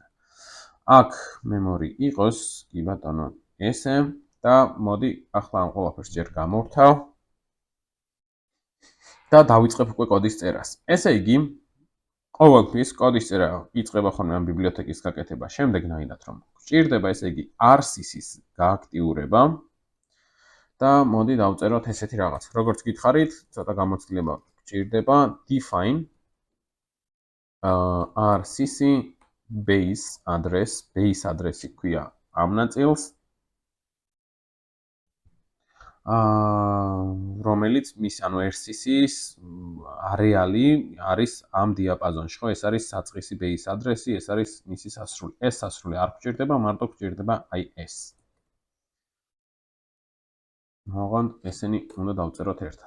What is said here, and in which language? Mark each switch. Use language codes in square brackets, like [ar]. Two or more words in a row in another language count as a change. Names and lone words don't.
[ka] აქ memory იყოს, კი ბატონო, ესე და მოდი ახლა ამ ყველაფერს ჯერ გამოვთავ და დავიწყებ უკვე კოდის წერას. ესე იგი, ყოველთვის კოდის წერა იწყება ხოლმე ამ ბიბლიოთეკის გაკეთება შემდეგნაირად, რომ გვჭირდება, ესე იგი, RCC-ის გააქტიურება და მოდი დავწეროთ ესეთი რაღაც. როგორც გითხარით, ცოტა გამოცდილება გვჭირდება [en] define RCC base address- [ka] ი ქვია ამ ნაწილს. რომელიც მის ანუ RCC-ის არეალი არის ამ დიაპაზონში, ხო? ეს არის საწყისი [en] base address- [ka] ი, ეს არის მისი სასრული. ეს სასრული არ გვჭირდება, მარტო გვჭირდება აი ეს. მოღონდ ესენი უნდა დავწეროთ ერთად.